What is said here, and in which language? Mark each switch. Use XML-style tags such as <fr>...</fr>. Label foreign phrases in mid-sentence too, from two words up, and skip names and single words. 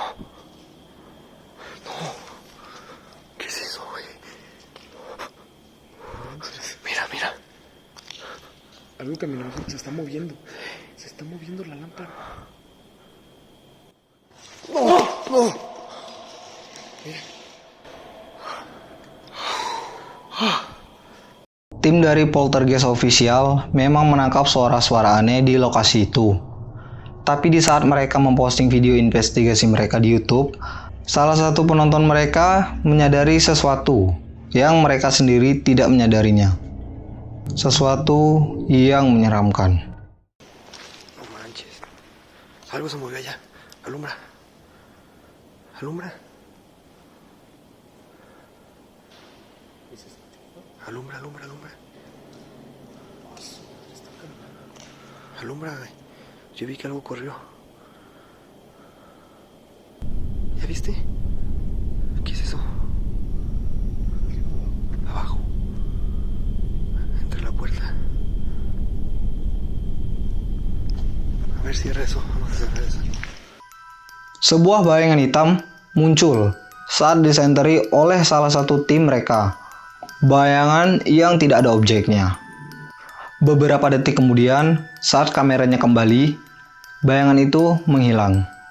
<es>No. ¿Qué es eso, güey? Mira, mira. Algo caminó, se está moviendo. Se está moviendo la lámpara. No, no.</es> <id>Tim dari Poltergeist Official memang menangkap suara-suara aneh di lokasi itu. Tapi di saat mereka memposting video investigasi mereka di YouTube, salah satu penonton mereka menyadari sesuatu yang mereka sendiri tidak menyadarinya. Sesuatu yang menyeramkan.</id> <es>No manches. Algo se movió allá. Alumbra. Alumbra. Alumbra, alumbra, alumbra. Alumbra, güey. Yo vi que algo corrió. ¿Ya viste? ¿Qué es eso? Abajo. Entre la puerta. A ver, cierra eso. Vamos a cerrar eso.</es> <id>Sebuah bayangan hitam muncul saat disenteri oleh salah satu tim mereka. Bayangan yang tidak ada objeknya. Beberapa detik kemudian, saat kameranya kembali, bayangan itu menghilang.</id>